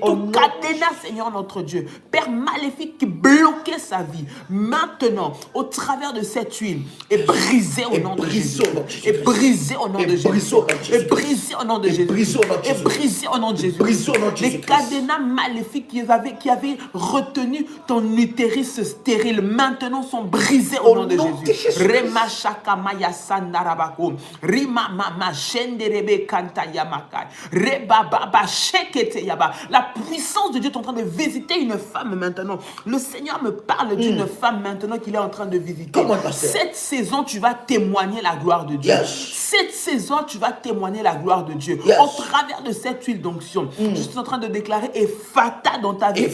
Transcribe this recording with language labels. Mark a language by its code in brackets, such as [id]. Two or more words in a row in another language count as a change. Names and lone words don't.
[fr] Toute caténa, Seigneur notre Dieu, Père maléfique qui bloquait sa vie, maintenant, au travers de cette huile, est brisée au nom de Jésus. Est brisée au nom de Jésus. Est brisée au nom de Jésus. Est brisée au nom de Jésus. Les cadenas maléfiques qui avaient retenu ton utérus stérile, maintenant sont brisés au nom de Jésus. Rema shaka maya sandarabako. Rima mama shenderebe kanta yamakai. Reba baba shekete yaba. La puissance de Dieu est en train de visiter une femme maintenant. Le Seigneur me parle d'une femme maintenant qu'il est en train de visiter. Cette saison, tu vas témoigner la gloire de Dieu. Cette saison, tu vas témoigner la gloire de Dieu. Au travers de cette huile d'onction, je suis en train de déclarer Ephata dans ta vie.